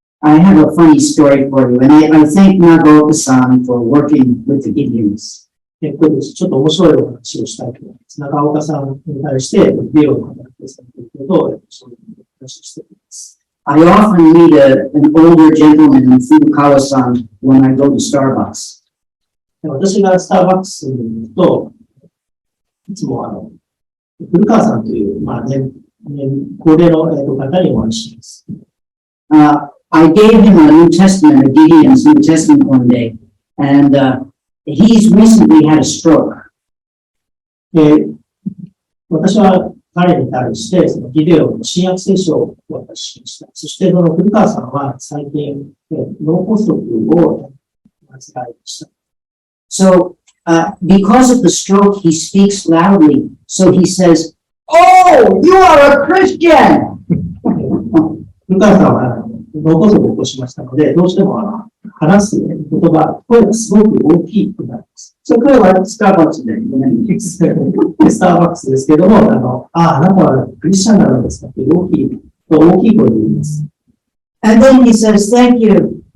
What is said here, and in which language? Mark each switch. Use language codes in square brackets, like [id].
[en] I have a funny story for you, and I thank Nagaoka-san for working with the Gideons. [ja] これちょっと面白いお話をしたいと思います。長岡さんに対して、ビデオの働きをされていることを、そういう話をしています。 [en] I often meet an older gentleman in Furukawa-san when I go to Starbucks. [ja] 私がスターバックスに行くと、いつも古川さんという、高齢の方にお会いします。 [en] I gave him a New Testament, a Gideon's New Testament one day, and he's recently had a stroke. [ja] 私は彼に対して、そのギデオの新約聖書をお渡ししました。そして、その古川さんは最近、脳梗塞を患いました。 [en] So, because of the stroke, he speaks loudly. So he says, "Oh, you are a Christian!" [ja] 古川さんは脳梗塞を起こしましたので、どうしても話す言葉、声がすごく大きくなります。 So, これはスターバックスで、ごめん。スターバックスですけども、あなたはクリスチャンなのですかって大きい声で言います。 [en] And then he says, thank you.